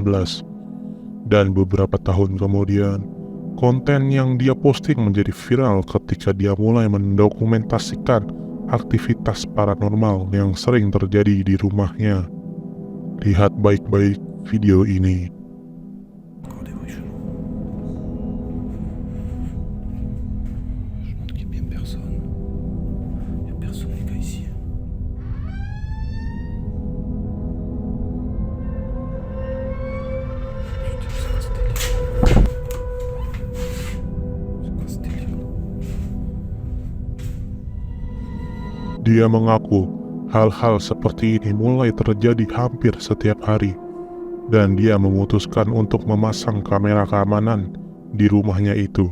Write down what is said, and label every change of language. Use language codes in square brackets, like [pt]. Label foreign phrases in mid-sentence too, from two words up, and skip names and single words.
[id] Dan beberapa tahun kemudian, konten yang dia posting menjadi viral ketika dia mulai mendokumentasikan aktivitas paranormal yang sering terjadi di rumahnya. Lihat baik-baik video ini. [fr] Encore des bruits chelous. Je montre qu'il n'y a bien personne. Il n'y a personne les gars ici. Putain, c'est quoi ce délire? C'est quoi ce délire? [id] Dia mengaku hal-hal seperti ini mulai terjadi hampir setiap hari, dan dia memutuskan untuk memasang kamera keamanan di rumahnya itu.